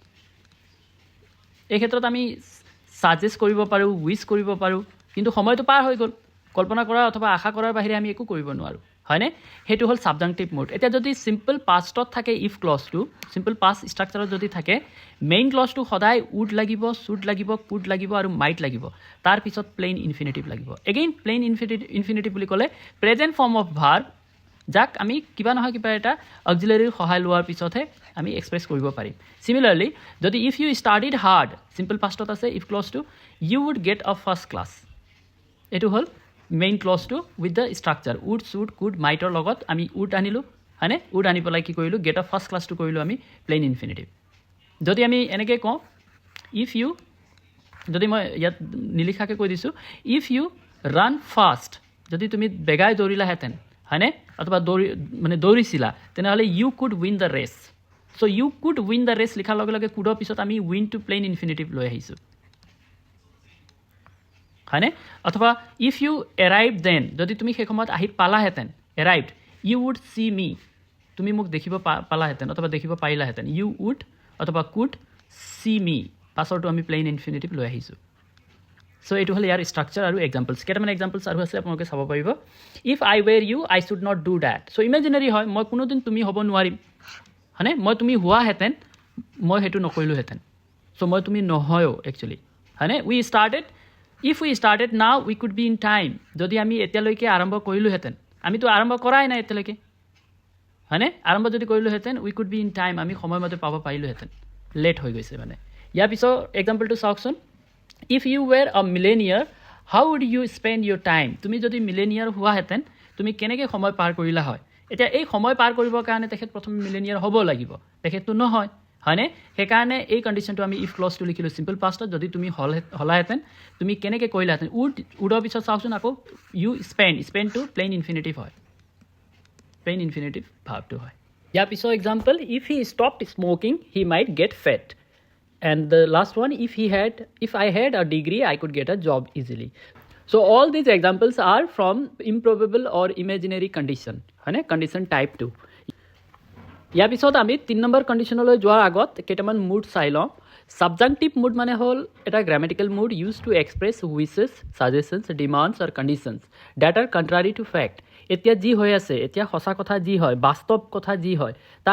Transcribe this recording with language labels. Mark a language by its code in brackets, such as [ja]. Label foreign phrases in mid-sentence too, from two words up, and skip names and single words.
[as] এই ক্ষেত্ৰত আমি সাজেষ্ট কৰিব পাৰোঁ উইশ কৰিব পাৰোঁ কিন্তু সময়টো পাৰ হৈ গ'ল কল্পনা কৰা অথবা আশা কৰাৰ বাহিৰে আমি একো কৰিব নোৱাৰো হয়নে হেতু হল [en] subjunctive mood [as] এটা যদি [en] simple pastত [as] থাকে [en] if clauseটো simple past structureত [as] যদি থাকে [en] main clauseটো [as] সদায় উড লাগিব শুড লাগিব কুড লাগিব আৰু মাইট লাগিব তাৰ পিছত [en] plain infinitive [as] লাগিব [en] again plain infinitive [as] বুলি ক'লে [en] present form of verb [as] যাক আমি কিবা নহয় কিবা এটা অক্সিলাৰীৰ সহায় লোৱাৰ পিছতহে আমি এক্সপ্ৰেছ কৰিব পাৰিম সিমিলাৰলি যদি [en] if you studied hard simple pastত [as] আছে ইফ [en] clauseটো you would get a first class [as] এইটো হ'ল [en] main clauseটো with the structure would should could mightৰ [as] লগত আমি উড আনিলোঁ হয়নে উড আনি পেলাই কি কৰিলোঁ [en] get a first classটো [as] কৰিলোঁ আমি [en] plain infinitive [as] যদি আমি এনেকৈ কওঁ [en] if you [as] যদি মই ইয়াত নিলিখাকৈ কৈ দিছোঁ [en] if you ran fast [as] যদি তুমি বেগাই দৌৰিলাহেঁতেন হয়নে অথবা দৌৰিছিলা তেনেহ'লে [en] you could win the race so you could win the race [as] লিখাৰ লগে লগে কুডৰ পিছত আমি [en] win to plain infinitive [as] লৈ আহিছোঁ হয়নে অথবা [en] if you arrive then [as] যদি তুমি সেই সময়ত আহি পালাহেঁতেন [en] arrived you would see me [as] তুমি মোক দেখিব পালাহেঁতেন অথবা দেখিব পাৰিলাহেঁতেন [en] you would [as] অথবা [en] could see me [as] পাছৰটো আমি [en] plain infinitive [as] লৈ আহিছোঁ চ' এইটো হ'ল ইয়াৰ ষ্ট্ৰাকচাৰ আৰু এক্সাম্পলছ কেইটামান এক্সাম্পলছ আৰু আছে আপোনালোকে চাব পাৰিব [en] if I were you I should not do that so imaginary [as] হয় মই কোনোদিন তুমি হ'ব নোৱাৰিম হয়নে মই তুমি হোৱাহেঁতেন মই সেইটো নকৰিলোহেঁতেন চ' মই তুমি নহয়ো একচুৱেলি হয়নে [en] if we started now we could be in time [as] যদি আমি এতিয়ালৈকে আৰম্ভ কৰিলোহেঁতেন আমিতো আৰম্ভ কৰাই নাই এতিয়ালৈকে হয়নে আৰম্ভ যদি কৰিলোহেঁতেন [en] we could be in time [as] আমি সময়মতে পাব পাৰিলোহেঁতেন লেট হৈ গৈছে মানে ইয়াৰ পিছৰ এক্সাম্পলটো চাওকচোন [en] if you were a millionaire how would you spend your time [as] তুমি যদি মিলেনিয়াৰ হোৱাহেঁতেন তুমি কেনেকৈ সময় পাৰ কৰিলা হয় এতিয়া এই সময় পাৰ কৰিবৰ কাৰণে তেখেত প্ৰথমে মিলেনিয়াৰ হ'ব লাগিব তেখেতটো নহয় হয়নে সেইকাৰণে এই কণ্ডিশ্যনটো আমি [en] if clauseটো [as] লিখিলোঁ [en] simple pastত [as] যদি তুমি হ'লাহেঁতেন তুমি কেনেকৈ কৰিলাহেঁতেন উডৰ পিছত চাওকচোন আকৌ [en] you spendটো plain infinitive হয় plain infinitive [as] ভাৱটো হয় ইয়াৰ পিছৰ এক্সাম্পল [en] if he stopped smoking he might get fat and the last one if I had a degree I could get a job easily so all these examples are from improbable or imaginary condition [as] হয় নে [en] condition type 2 [as] ইয়াৰ পিছত আমি 3 নম্বৰ কণ্ডিশ্যনলৈ যোৱাৰ আগত কেইটামান মুড চাই লওঁ [en] subjective mood [as] মানে হ'ল এটা [en] grammatical mood use to express wishes suggestions demands or conditions that are contrary to fact [as] এতিয়া যি হৈ আছে এতিয়া সঁচা কথা যি হয় বাস্তৱ কথা যি হয় তাৰ